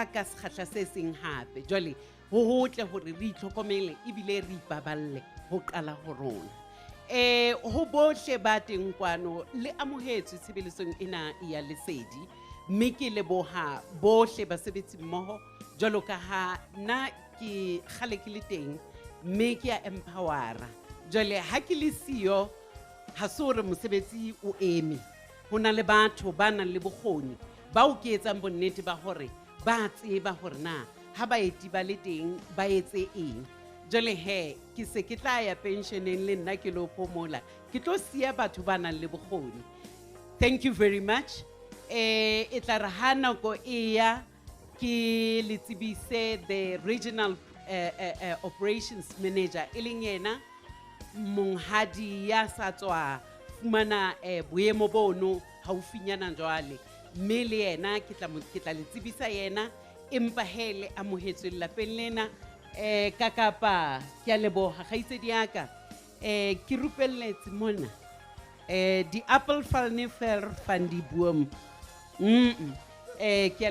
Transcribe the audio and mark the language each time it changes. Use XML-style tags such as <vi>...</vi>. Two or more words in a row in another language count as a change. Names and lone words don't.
<st>ka sekgahla se seng hape jwale ho hotle hore re itlhokomele ebile re ipaballe ho qala ho rona ho bohle ba teng kwano le amohetswe tshebeletsong ena ya Lesedi mme ke leboha bohle basebetsi mmoho jwalo ka ha na ke khale ke le teng mme ke a empowera jwale ha ke le siyo ha sore mosebetsi o eme ho na le batho ba nang le bokgoni ba o ke etsang bonnete ba hore ba tseba hore na ha baeti ba le teng ba etse eng. Jole he ke se ke tla ya pensioneng le nna ke lo phomola ke tlo siya batho ba nang le bokgoni.</st> <en>Thank you very much.</en> <st>E tla re ha nako e ya ke le tsebise</st> <en>the regional operations manager</en> <st>e leng yena monghadi ya sa tswa fumana boemo bono haufinyana jwale, mme le yena ke tla le tsebisa yena empa hele amohetswe lapeng lena ka Kapa. Ke a leboha kgaitsedi ya ka ke rupelletse mona di</st> <af>apple falnefer van die boom</af> <st>ke a</st>